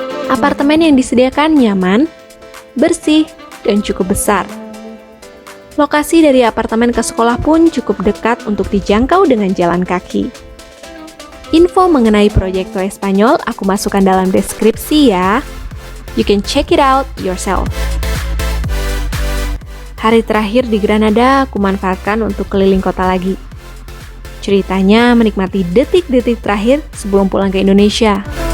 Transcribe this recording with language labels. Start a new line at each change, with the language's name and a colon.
Indonesian: Apartemen yang disediakan nyaman, bersih, dan cukup besar. Lokasi dari apartemen ke sekolah pun cukup dekat untuk dijangkau dengan jalan kaki. Info mengenai Proyecto Espanyol aku masukkan dalam deskripsi ya.
English: You can check it out yourself.
Indonesian: Hari terakhir di Granada aku manfaatkan untuk keliling kota lagi. Ceritanya menikmati detik-detik terakhir sebelum pulang ke Indonesia.